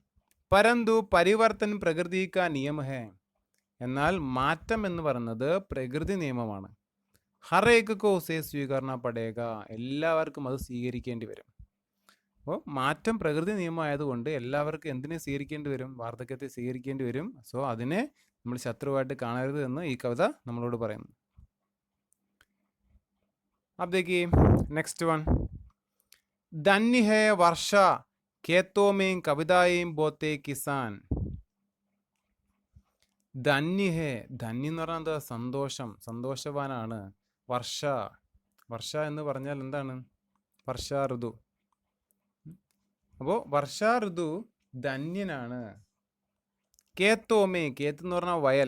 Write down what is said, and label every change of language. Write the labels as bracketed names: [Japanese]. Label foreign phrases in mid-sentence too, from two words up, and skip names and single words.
[Hindi] परंतु परिवर्तन प्रकृति का नियम है, [Malayalam] എന്നാൽ മാറ്റം എന്ന് പറയുന്നത് പ്രകൃതി നിയമമാണ്. [Hindi] हर एक को उसे स्वीकारना पड़ेगा, [Malayalam] എല്ലാവർക്കും അത് സ്വീകരിക്കേണ്ടി വരും. അപ്പോൾ മാറ്റം പ്രകൃതി നിയമമായതുകൊണ്ട് എല്ലാവർക്കും എന്തിനെ സ്വീകരിക്കേണ്ടി വരും? വാർദ്ധക്യത്തെ സ്വീകരിക്കേണ്ടി വരും. സോ അതിനെ നമ്മൾ ശത്രുവായിട്ട് കാണരുത് എന്ന് ഈ കവിത നമ്മളോട് പറയുന്നു. [Hindi] अब देखिए [English] next one, [Hindi] धन्य है वर्षा खेतों में कविताएं बोते किसान. धन्य है, [Malayalam] ധന്യ എന്ന് പറഞ്ഞാൽ എന്താ? സന്തോഷം, സന്തോഷവാനാണ്. വർഷ എന്ന് പറഞ്ഞാൽ എന്താണ്? വർഷാ ഋതു. അപ്പോൾ വർഷാ ഋതു ധന്യനാണ്. കേത്തോമേ, കേത്ത് എന്ന് പറഞ്ഞാൽ വയൽ.